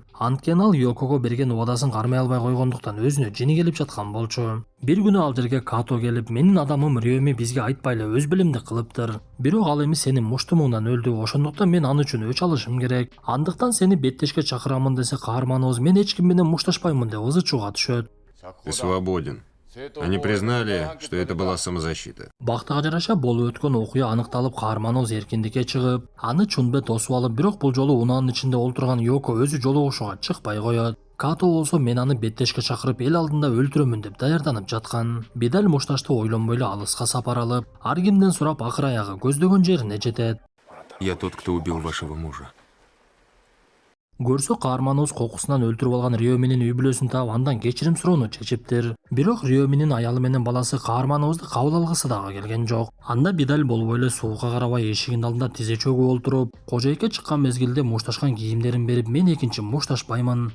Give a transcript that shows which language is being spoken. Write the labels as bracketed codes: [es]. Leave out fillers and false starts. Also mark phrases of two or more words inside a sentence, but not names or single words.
[ky] Анткени ал Йокого берген убадасын кармай албай койгондуктан өзүнө жини келип жаткан болчу. Бир күнү ал жерге Като келип, менин адамым Рёми бизге айтпай эле өз билимди кылыптыр. Бирок ал эми сенин муштумуңдан өлдү, ошондуктан мен аны үчүн өч алышым керек. Андыктан сени беттешке чакырамын десе, каарманыбыз мен эч ким менен мушташпаймын деп ызы чууга түшөт. [ru] Ты свободен. Они признали, что это была самозащита. [ky] Бактыга жараша болуп өткөн окуя аныкталып, каарманыбыз эркиндикке чыгып, аны чунбе тосуп алып, бирок бул жолу унаанын ичинде олтурган Йоко өзү жолугушууга чыкпай коет. Като болсо мен аны беттешке чакырып, эл алдында өлтүрөмүн деп даярданып жаткан. Бидаль мушташты ойлонбой эле алыска сапар алып, ар кимден сурап, акыр аягы көздөгөн жерине жетет. [ru] Я тот, кто убил вашего мужа. [ky] Көрсө каарманыбыз кокусунан өлтүрүп алган Рёминин үй бүлөсүн таап, андан кечирим суроону чечиптир. Бирок Рёминин аялы менен баласы каарманыбызды кабыл алгысы дагы келген жок. Анда Бидаль болбой эле суукка карабай эшигинин алдында тизе чөгүп олтуруп, кожойке чыккан мезгилде мушташкан кийимдерин берип, мен экинчи мушташпаймын.